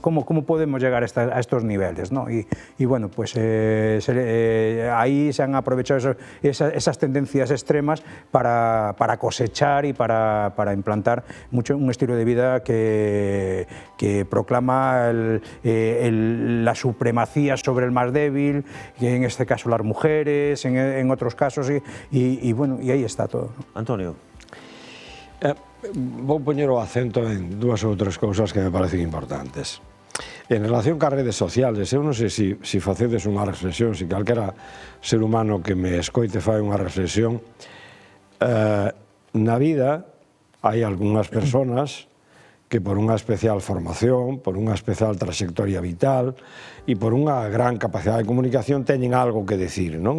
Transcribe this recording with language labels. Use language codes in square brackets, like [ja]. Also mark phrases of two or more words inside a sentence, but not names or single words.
[es] ¿Cómo podemos llegar a estos niveles, ¿no? Y bueno, pues ahí se han aprovechado esas tendencias extremas para cosechar y para implantar un estilo de vida que proclama la supremacía sobre el más débil, que en este caso las mujeres, en otros casos, y bueno, y ahí está todo, ¿no? Antonio. [gl] Vou poñer o acento en dúas ou tres cousas que me parecen importantes. En relación cas redes sociales, eu non sei se facedes unha reflexión, se calquera ser humano que me escoite fai unha reflexión, na vida hai algunhas persoas que por unha especial formación, por unha especial trayectoria vital e por unha gran capacidade de comunicación teñen algo que decir, non?